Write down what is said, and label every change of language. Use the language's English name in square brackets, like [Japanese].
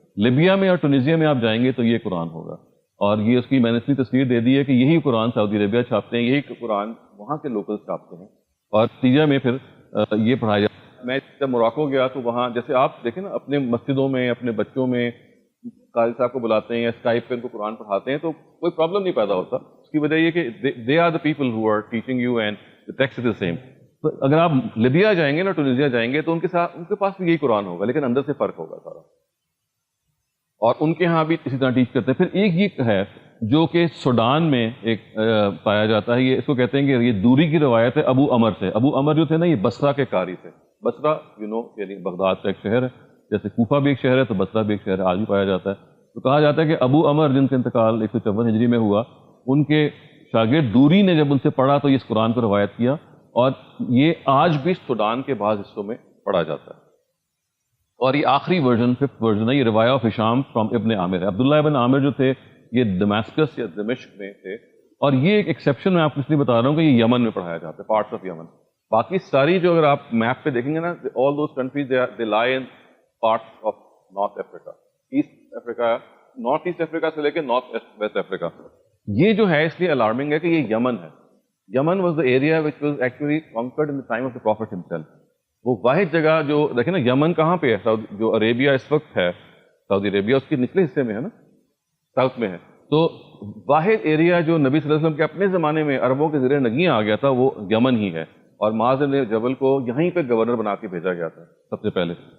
[Urdu] Libya میں اور ٹونیزیا میں آپ جائیں گے تو یہ قرآن ہوگا. اور یہ اس کی میں نے اتنی تصویر دے دی ہے کہ یہی قرآن سعودی عربیہ چھاپتے ہیں، یہی قرآن وہاں کے لوکل چھاپتے ہیں، اور نتیجہ میں پھر یہ پڑھایا جاتا ہے. میں جب موراکو گیا تو وہاں جیسے آپ دیکھیں نا اپنے مسجدوں میں اپنے بچوں میں قاری صاحب کو بلاتے ہیں یا اسکائپ پہ ان کو قرآن پڑھاتے ہیں تو کوئی پرابلم نہیں پیدا ہوتا. اس کی وجہ یہ کہ [English] They are the people who are teaching you and the text is the same. [Urdu] تو اگر آپ لیبیا جائیں گے نا، ٹونیزیا جائیں گے تو ان کے پاس بھی یہی قرآن ہوگا، لیکن اندر سے فرق ہوگا سارا. اور ان کے ہاں بھی اسی طرح ٹیچ کرتے ہیں. پھر ایک یہ ہے جو کہ سوڈان میں ایک پایا جاتا ہے، یہ اس کو کہتے ہیں کہ یہ دوری کی روایت ہے ابو عمر سے. ابو عمر جو تھے نا یہ بصرہ کے قاری تھے. بصرہ یعنی بغداد کا ایک شہر ہے، جیسے کوفہ بھی ایک شہر ہے تو بصرہ بھی ایک شہر ہے، آج بھی پایا جاتا ہے. تو کہا جاتا ہے کہ ابو عمر جن کا انتقال 154 ہجری میں ہوا، ان کے شاگرد دوری نے جب ان سے پڑھا تو یہ اس قرآن کو روایت کیا، اور یہ آج بھی سوڈان کے بعض حصوں میں پڑھا جاتا ہے. اور یہ آخری ورژن 5th ورژن ہے، یہ روایہ آف ہشام فرام ابن عامر ہے. عبداللہ ابن عامر جو تھے یہ دماسکس یا دمشق میں تھے، اور یہ ایک ایکسیپشن میں آپ کو اس لیے بتا رہا ہوں کہ یہ یمن میں پڑھایا جاتا ہے، پارٹس آف یمن. باقی ساری جو اگر آپ میپ پہ دیکھیں گے نا، [English] all those countries they lie in parts of North Africa, [Urdu] east Africa, north east Africa سے لے کے نارتھ ویسٹ افریقہ. یہ جو ہے اس لیے الارمنگ ہے کہ یہ یمن ہے. [English] Yemen was the area which was actually conquered in the time of the prophet himself. [Urdu] وہ واحد جگہ جو دیکھیں نا، یمن کہاں پہ ہے؟ جو عربیہ اس وقت ہے سعودی عربیہ، اس کے نچلے حصے میں ہے نا، ساؤتھ میں ہے. تو واحد ایریا جو نبی صلی اللہ علیہ وسلم کے اپنے زمانے میں عربوں کے زیر نگین آ گیا تھا وہ یمن ہی ہے، اور معاذ بن جبل کو یہیں پہ گورنر بنا کے بھیجا گیا تھا سب سے پہلے.